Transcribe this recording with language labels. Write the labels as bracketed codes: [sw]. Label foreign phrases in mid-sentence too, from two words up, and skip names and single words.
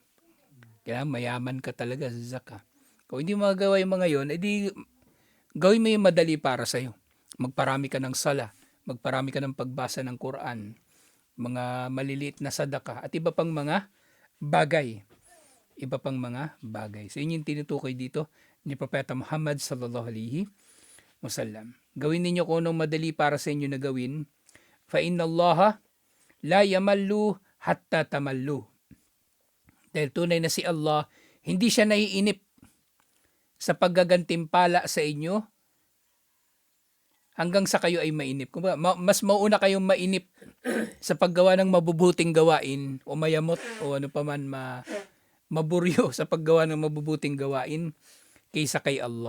[tl] Kailangan mayaman ka talaga sa zaka. Kung hindi magagawa yung mga yon, edi gawin mo yung madali para sa'yo. Magparami ka ng sala, magparami ka ng pagbasa ng Quran, mga maliliit na sadaka, at iba pang mga bagay. Iba pang mga bagay. So yun yung tinutukoy dito ni Propeta Muhammad [ar] صلى الله عليه وسلم. [tl] Gawin ninyo kung anong madali para sa inyo na gawin. [ar] فإن الله لا يمل حتى تملوا. [tl] Dahil tunay na si Allah, hindi siya naiinip sa paggagantimpala sa inyo hanggang sa kayo ay mainip. Mas mauna kayong mainip sa paggawa ng mabubuting gawain o mayamot o ano pa man maburyo sa paggawa ng mabubuting gawain kaysa kay Allah.